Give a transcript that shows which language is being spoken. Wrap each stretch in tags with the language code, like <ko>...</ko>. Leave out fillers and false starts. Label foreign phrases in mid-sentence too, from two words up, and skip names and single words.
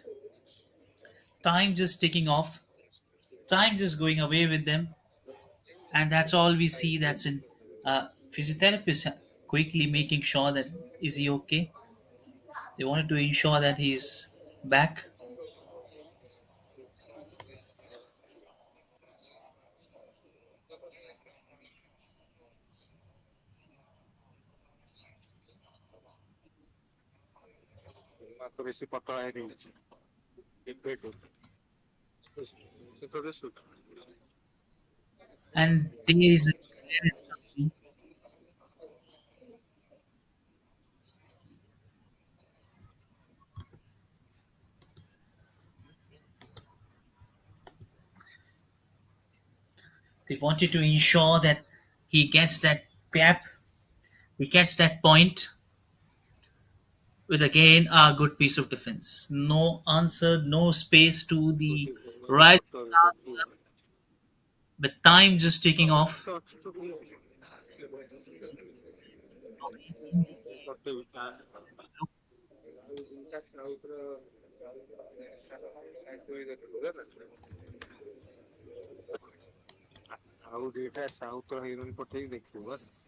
<en>Time just ticking off, time just going away with them, and that's all we see. That's in physiotherapist quickly making sure that is he okay. They wanted to ensure that he's back.</en> <or>ମାତ୍ର ବେଶୀ ପତଳା ହେଇଯାଇଛି ଏବେଠୁ ସେତେବେଳେ</or> <en>And there is a clearance coming. They wanted to ensure that he gets that gap, he gets that point with again a good piece of defense. No answer, no space to the right, but time just ticking off.</en> <or>ଆଉ ଦିଟା</or> <en>South heroine</en> <or>ପଠେଇକି ଦେଖିବୁ</or>